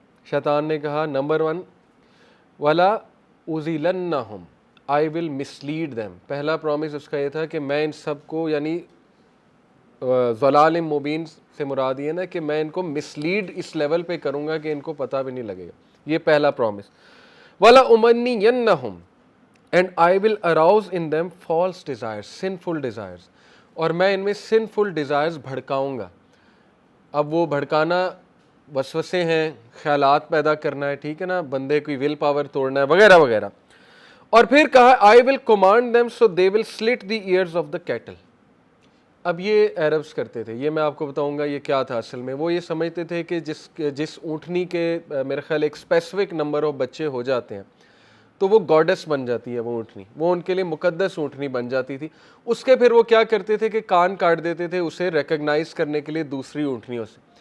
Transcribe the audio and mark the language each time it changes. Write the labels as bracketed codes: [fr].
[ur] شیطان نے کہا نمبر 1 [ar] وَلَا أُضِلَّنَّهُمْ، [en] I will mislead them. [ur] پہلا پرومس اس کا یہ تھا کہ میں ان سب کو، یعنی ضلال مبین سے مراد یہ نا کہ میں ان کو مسلیڈ اس لیول پہ کروں گا کہ ان کو پتہ بھی نہیں لگے گا. یہ پہلا پرومس. [ar] وَلَا أُمَنِّيَنَّهُمْ [en] and I will arouse in them false desires, sinful desires. [ur] اور میں ان میں [en] sinful desires [ur] بھڑکاؤں گا. اب وہ بھڑکانا وسوسے ہیں، خیالات پیدا کرنا ہے، ٹھیک ہے نا، بندے کی ول پاور توڑنا ہے وغیرہ وغیرہ. اور پھر کہا [en] I will command them so they will slit the ears of the cattle. [ur] اب یہ عربس کرتے تھے، یہ میں آپ کو بتاؤں گا یہ کیا تھا اصل میں. وہ یہ سمجھتے تھے کہ جس اونٹنی کے میرے خیال ایک اسپیسیفک نمبر آف بچے ہو جاتے ہیں تو وہ گاڈس بن جاتی ہے وہ اونٹنی، وہ ان کے لیے مقدس اونٹنی بن جاتی تھی. اس کے پھر وہ کیا کرتے تھے کہ کان کاٹ دیتے تھے اسے ریکگنائز کرنے کے لیے دوسری اونٹنیوں سے.